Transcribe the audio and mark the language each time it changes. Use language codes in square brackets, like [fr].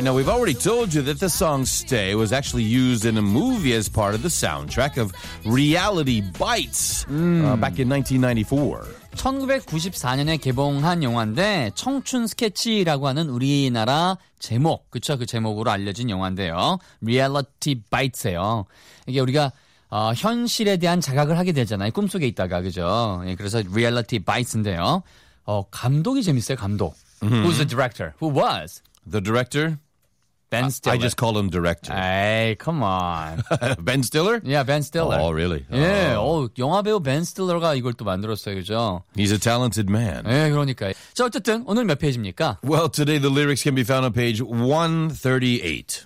[en] Now we've already told you that the song Stay was actually used in a movie as part of the soundtrack of Reality Bites back in 1994. [ko] 1994년에 개봉한 영화인데 청춘 스케치라고 하는 우리나라 제목, 그쵸? 그 제목으로 알려진 영화인데요. Reality Bites예요. 이게 우리가 현실에 대한 자각을 하게 되잖아요. 꿈속에 있다가, 그죠? 예, 그래서 Reality Bites인데요. 감독이 재밌어요, 감독. Mm-hmm. [en] Who's the director? Who was? The director? Ben Stiller. I just call him director. Hey, come on. Ben Stiller? Yeah, Ben Stiller. Oh, really? [ko] 예, 어, 영화배우 벤 스틸러가 이걸 또 만들었어요, 그죠? [en] He's a talented man. [ko] 예, 그러니까요. 자, 어쨌든 오늘 몇 페이지입니까? [en] Well, today the lyrics can be found on page 138.